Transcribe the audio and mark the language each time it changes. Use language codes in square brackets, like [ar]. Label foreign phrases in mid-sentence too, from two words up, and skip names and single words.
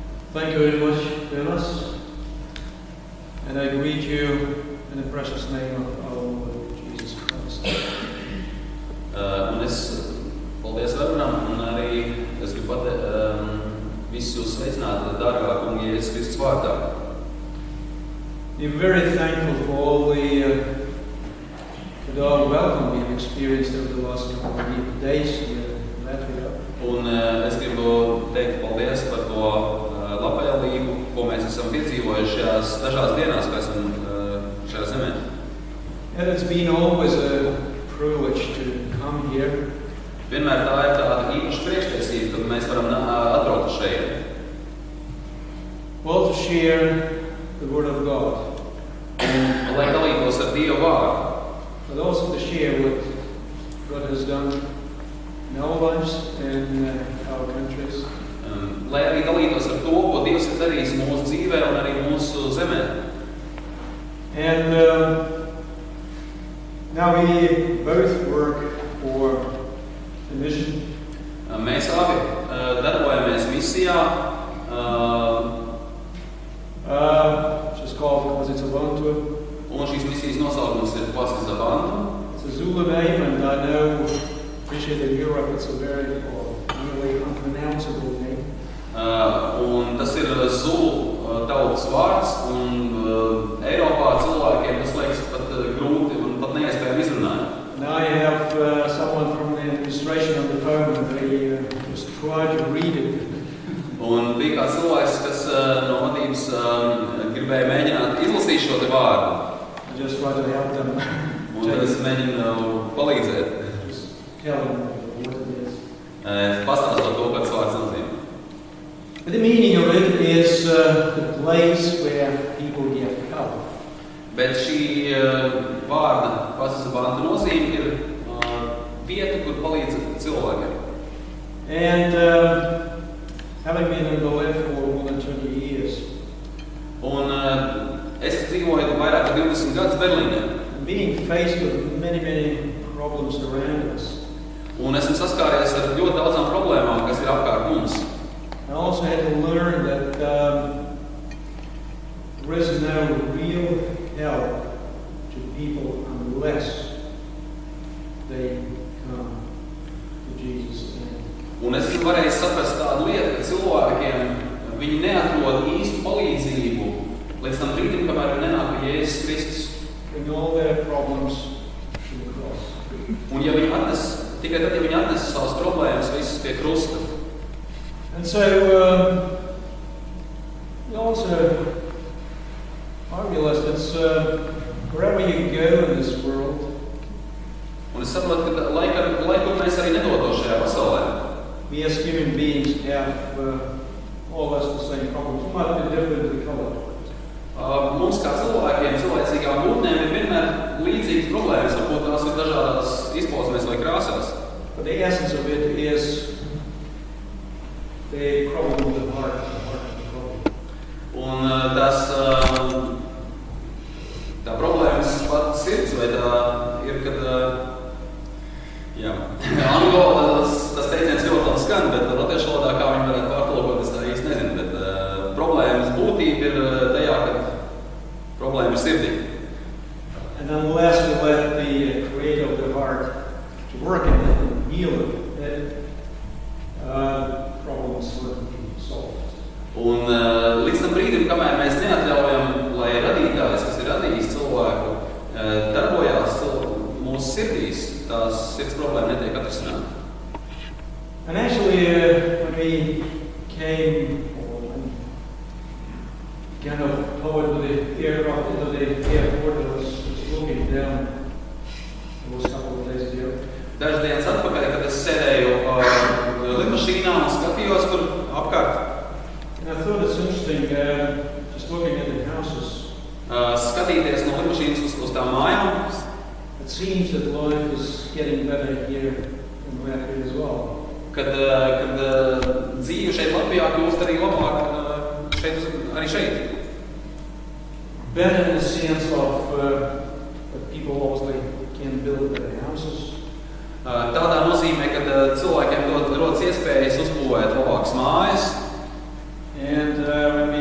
[en] Thank you very much, Dennis. And I greet you in the precious name of our Lord Jesus Christ. [lv] Un es paldies Varunam, un arī es gribu visus jūs sveicināt dārgā kunga Jēzus Kristus vārdā. [en] We're very thankful for all the welcome we've experienced over the last couple of days here in Latvijā. [lv] Un es gribu teikt paldies par to labvēlību, ko mēs esam piedzīvojuši šajās dažās dienās, kā esam šajā zemē. [en] And it's been always a privilege to come here. [lv] Vienmēr tā ir tāda īpaša priekštiesība, kad mēs varam atbraukt šeit. [en] Well, to share the Word of God. [lv] Lai dalītos ar Dievu vārdu. [en] But also to share what God has done in our lives and our countries. [lv] Lai arī dalītos ar to, ko Dievs ir darījis mūsu dzīvē un arī mūsu zemē. [en] And now we both work for the mission. [lv] Mēs abi darbojamies misijā, [en] which is called KwaSizabantu. [lv] Un šīs misijas nosaukums ir KwaSizabantu. [en] It's a Zulu name, and I know, appreciate in Europe, it's a very nearly unpronounceable name. [lv] Un tas ir Zulu tautas vārds, un Eiropā cilvēkiem tas liekas pat grūti un pat neiespējami izrunāt. [en] Now I have someone from the administration on the phone, and they just try to read it. [lv] Un bija kāds cilvēks, kas no vadības gribēja mēģināt izlasīt šo te vārdu. [en] I just try to help them. [lv] Un tad es mēģinu palīdzēt. [en] Just tell them what it is. [lv] Pastāstot to, kāds vārds nozīmē. [en] But the meaning of it is the place where people get help. [lv] Bet šī vārda KwaSizabantu nozīme ir vieta, kur palīdz cilvēkiem. [en] And having been in Berlin for more than 20 years. [lv] Un es dzīvoju vairāk kā 20 gadus Berlīnē. [en] Being faced with many problems around us. [lv] Un esmu saskāries ar ļoti daudzām problēmām, kas ir apkārt mums. [en] I also had to learn that there is no real help to people unless they come to Jesus. [lv] Un es varēju saprast tādu lietu, ka cilvēkiem viņi neatrod īstu palīdzību līdz tam brīdim, kamēr viņi nenāk pie Jēzus Kristus. [en] Bring all their problems to the cross. [lv] Un ja viņi tikai tad, ja viņi atnes savas problēmas visas pie krusta. [en] And so I realized that wherever you go in this world, [lv] un es saprotu, ka laiku mēs arī nedodos šajā pasaulē. [en] We as human beings have all of us the same problems. We might be differently colored. [lv] Mums kā cilvēkiem, cilvēcīgām būtnēm ir vienmēr līdzīgas problēmas, varbūt tās ir dažādās izpausmēs vai krāsās. [en] But the essence of it is the problem of the heart, problem. [lv] Un tā problēmas pat sirds, vai tā ir, kad, angļu valodā tas teiciens ļoti labi skan, bet latviešu valodā kā viņi varētu pārtulkot, es tā īsti nezinu, bet problēmas būtība ir tajā, kad problēma ir sirdī. [en] And unless we let the creator of the heart to work in it and heal it, problems will be solved. [lv] Un līdz tam brīdim, kamēr mēs neatļaujam, lai radītājs, kas ir radījis cilvēku, darbojās mūsu sirdīs, tās sirds problēma netiek atrisināta. [en] And actually, when we came, kind of forward with the aircraft into the airport, I was looking down. It was a couple of days ago. [lv] Dažas dienas atpakaļ, kad es sēdēju lidmašīnā un skatījos tur apkārt. [en] And I thought it's interesting, just looking at the houses. [lv] Skatīties no lidmašīnas uz tām mājām. [en] It seems that life is getting better here in Latvia as well. [lv] Kad dzīve šeit Latvijā kļūst arī labāk arī šeit. [en] Better in the sense of that people obviously can build their houses. [lv] Tādā nozīmē, ka cilvēkiem rodas iespējas uzbūvēt labākas mājas. [en] And